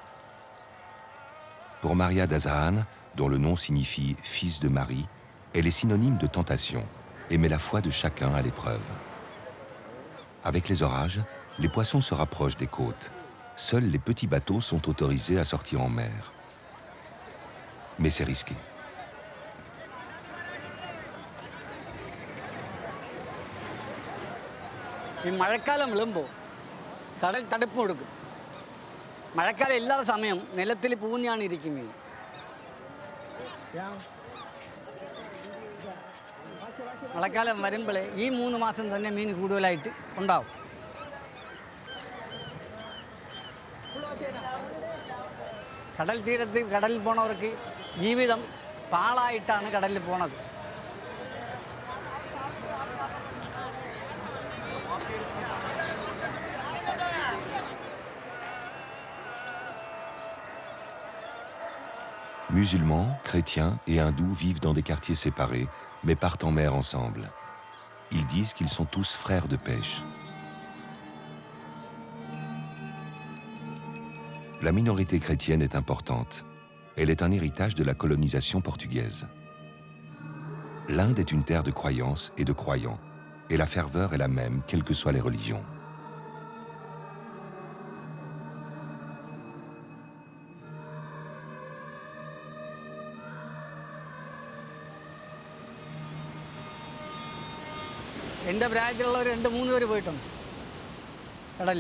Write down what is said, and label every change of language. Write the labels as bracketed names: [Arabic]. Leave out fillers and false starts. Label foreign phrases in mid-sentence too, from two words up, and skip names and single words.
[French] Pour Maria Dazahan, dont le nom signifie « fils de Marie », elle est synonyme de tentation et met la foi de chacun à l'épreuve. Avec les orages, les poissons se rapprochent des côtes. Seuls les petits bateaux sont autorisés à sortir en mer. Mais c'est risqué. [Malayalam] ഈ മഴക്കാലം വിളുമ്പോൾ കടൽ തടുപ്പ് കൊടുക്കും. മഴക്കാലം ഇല്ലാത്ത സമയം നിലത്തിൽ പൂഞ്ഞാണ് ഇരിക്കും മീൻ. മഴക്കാലം വരുമ്പോൾ ഈ 3 മാസം തന്നെ മീൻ കൂടുതലായിട്ട് ഉണ്ടാവും. കടൽ തീരത്ത് കടലിൽ പോണവർക്ക് ജീവിതം പാളായിട്ടാണ് കടലിൽ പോണത്. [French] Musulmans, chrétiens et hindous vivent dans des quartiers séparés, mais partent en mer ensemble. Ils disent qu'ils sont tous frères de pêche. La minorité chrétienne est importante. Elle est un héritage de la colonisation portugaise. L'Inde est une terre de croyances et de croyants, et la ferveur est la même, quelles que soient les religions. [Malayalam] എൻ്റെ പ്രായത്തിലുള്ളവർ 2-3 പേര് പോയിട്ടുണ്ട് കടലിൽ.